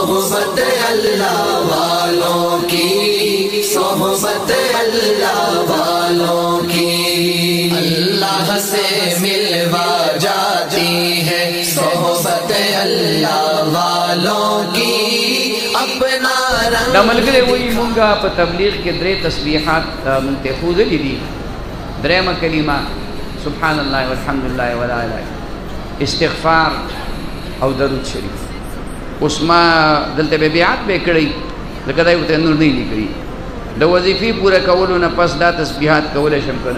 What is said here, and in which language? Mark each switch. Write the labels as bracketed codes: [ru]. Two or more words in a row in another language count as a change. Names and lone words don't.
[hi] सोहबत अल्लाह वालों की, सोहबत अल्लाह वालों की अल्लाह से मिलवा जाती है। सोहबत अल्लाह वालों की अपना रंग [ps] دا ملګری وایي مونږه په تبلیغ کې درې تسبیحات مونږ ته ښودلي دي. درېیمه کلمه [ar] سبحان الله والحمد لله ولا اله [ps] استغفار او درود شریف. اوس ما دلته به بیعت به کړی لکه دا یو ته نور نه لیکي د وظیفې پوره کولو نه پس دا تسبیحات کولی شم که نه.